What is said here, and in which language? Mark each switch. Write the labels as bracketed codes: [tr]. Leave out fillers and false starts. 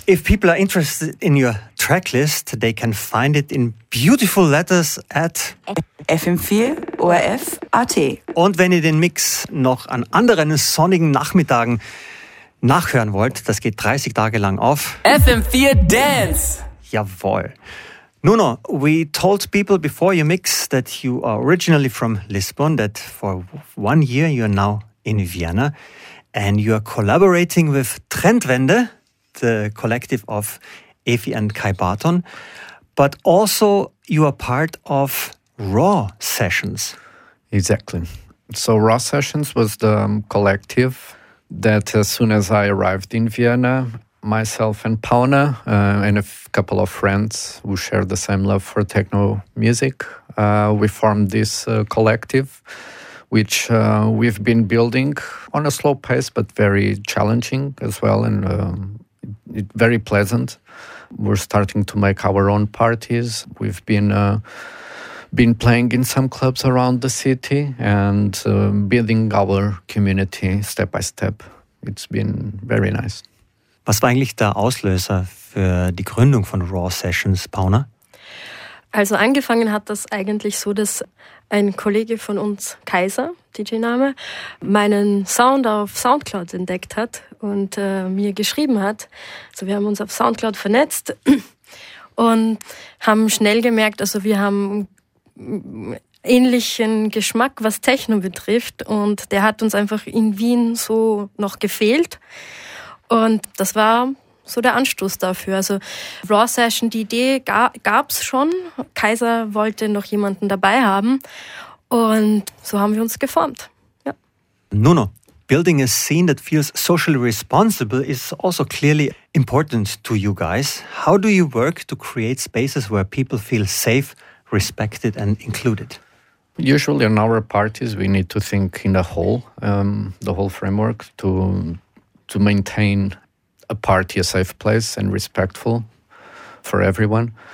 [en] If people are interested in your tracklist, they can find it in beautiful letters at fm4orf.at. [de] Und wenn ihr den Mix noch an anderen sonnigen Nachmittagen nachhören wollt, das geht 30 Tage lang auf FM4 Dance. Jawohl. [en] Nuno, we told people before your mix that you are originally from Lisbon, that for 1 year you are now in Vienna and you are collaborating with Trendwende, the collective of Evi and Kai Barton, but also you are part of Raw Sessions. Exactly. So Raw Sessions was the collective that as soon as I arrived in Vienna, myself and Pauna and a couple of friends who share the same love for techno music, we formed this collective, which we've been building on a slow pace, but very challenging as well, and very pleasant. We're starting to make our own parties. We've been playing in some clubs around the city and building our community step by step. It's been very nice. [de] Was war eigentlich der Auslöser für die Gründung von Raw Sessions, Pauna? Also angefangen hat das eigentlich so, dass ein Kollege von uns, Kaiser, DJ-Name, meinen Sound auf Soundcloud entdeckt hat und mir geschrieben hat. Also wir haben uns auf Soundcloud vernetzt und haben schnell gemerkt, also wir haben ähnlichen Geschmack, was Techno betrifft, und der hat uns einfach in Wien so noch gefehlt, und das war so der Anstoß dafür. Also Raw Session, die Idee gab's schon, Kaiser wollte noch jemanden dabei haben, und so haben wir uns geformt. Ja. [en] Nuno, building a scene that feels socially responsible is also clearly important to you guys. How do you work to create spaces where people feel safe, respected and included? Usually in our parties we need to think in a whole, the whole framework to maintain a party a safe place and respectful for everyone.